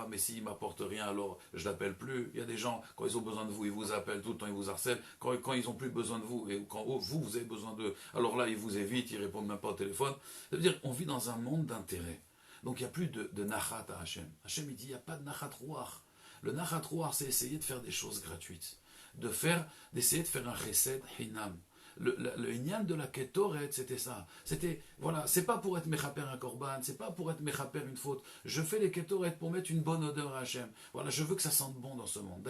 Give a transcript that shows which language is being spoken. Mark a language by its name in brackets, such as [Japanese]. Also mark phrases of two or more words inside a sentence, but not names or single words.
[French] Mais s'il ne m'apporte rien, alors je ne l'appelle plus. Il y a des gens, quand ils ont besoin de vous, ils vous appellent tout le temps, ils vous harcèlent. Quand ils n'ont plus besoin de vous, et quand vous avez besoin d'eux, alors là, ils vous évitent, ils ne répondent même pas au téléphone. Ça veut dire qu'on vit dans un monde d'intérêt. Donc il n'y a plus de nachat à Hachem. Hachem il dit il n'y a pas de [Hebrew] נחת רוח. [French] Le [Hebrew] נחת רוח [French] c'est essayer de faire des choses gratuites. D'essayer de faire un [Hebrew] חסד חינם. [French] Le inyan de la ketoret c'était ça. C'était, voilà, c'est pas pour être mechaper un korban, c'est pas pour être mechaper une faute. Je fais les ketoret pour mettre une bonne odeur à Hachem. Voilà, je veux que ça sente bon dans ce monde.